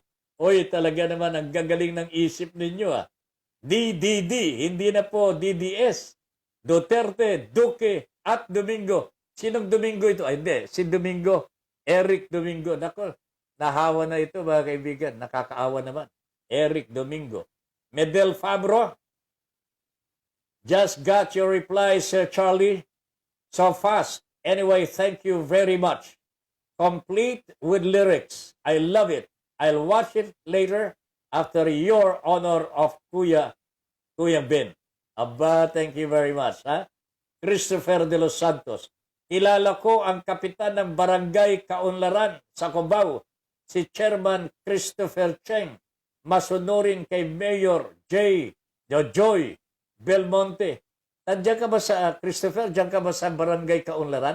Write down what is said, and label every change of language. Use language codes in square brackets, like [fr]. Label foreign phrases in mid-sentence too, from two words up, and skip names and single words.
[tl] Oy, talaga naman ang gagaling ng isip ninyo. DDD, hindi na po DDS. Duterte, Duque, at Domingo. Sinong Domingo ito? Ay, hindi. Si Domingo. Eric Domingo. Nako, nahawa na ito, mga kaibigan. Nakakaawa naman. Eric Domingo. Medel Fabro. [en] Just got your reply, Sir Charlie. So fast. Anyway, thank you very much. Complete with lyrics. I love it. I'll watch it later after your honor of Kuya Ben. Aba, thank you very much. Christopher de los Santos. [tl] Kilala ko ang kapitan ng Barangay Kaunlaran sa Cubao, si Chairman Christopher Cheng. Masunurin kay Mayor Joy Belmonte. Nandiyan ka ba sa, Christopher, diyan ka ba sa Barangay Kaunlaran?